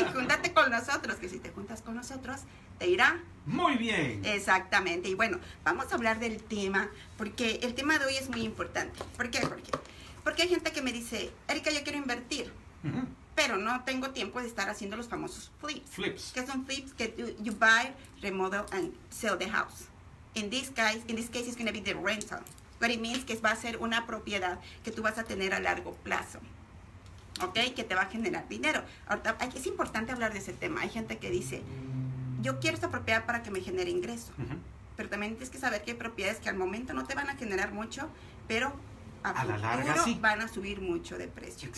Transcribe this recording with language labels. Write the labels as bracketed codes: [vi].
[es] Y júntate con nosotros, que si te juntas con nosotros, te irá muy bien. Exactamente. Y bueno, vamos a hablar del tema, porque el tema de hoy es muy importante. ¿Por qué, Jorge? Porque hay gente que me dice, Erika, yo quiero invertir. Pero no tengo tiempo de estar haciendo los famosos flips. ¿Qué son flips? Que [en] you buy, remodel, and sell the house. In this case, it's going to be the rental. What it means [es] que va a ser una propiedad que tú vas a tener a largo plazo. ¿Ok? Que te va a generar dinero. Ahorita, es importante hablar de ese tema. Hay gente que dice, yo quiero esta propiedad para que me genere ingreso. Pero también tienes que saber que hay propiedades que al momento no te van a generar mucho, pero a la larga sí van a subir mucho de precio.